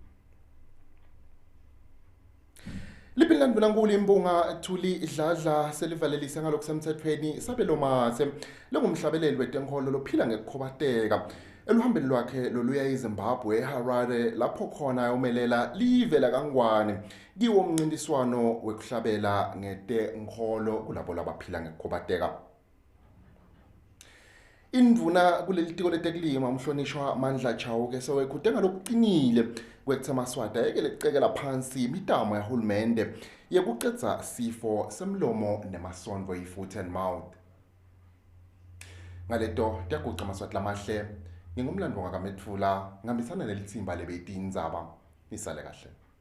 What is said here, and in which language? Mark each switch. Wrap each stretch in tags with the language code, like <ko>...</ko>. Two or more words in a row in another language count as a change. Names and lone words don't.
<ss>Liphilandvunankulu imbunga Thuli Dladla selivalelise ngalokusemthethweni Sabelo Mathe lengumhlabeleli wetenkholo lophila ngekukhobateka eluhambeni lwakhe loluya eZimbabwe eHarare lapho khona umelela live laKangwane kiwo umncintiswano wekuhlabela ngetenkholo kulabo labaphila ngekukhobateka. Indvuna kuleli tiko letekulima umhlonishwa Mandla Chauke sewekhude ngalokuqinile kwekuthi aMaswati ayekele phansi imitamo yahulumende yekucedza sifo semlomo nemasondvo i-</ss> <en>foot and mouth.</en> <ss>Ngaleto tiyaguca Maswati lamahle ngingumlandvo ngakaMethula ngihambisana nelitsimba lebetindzaba isale kahle.</ss>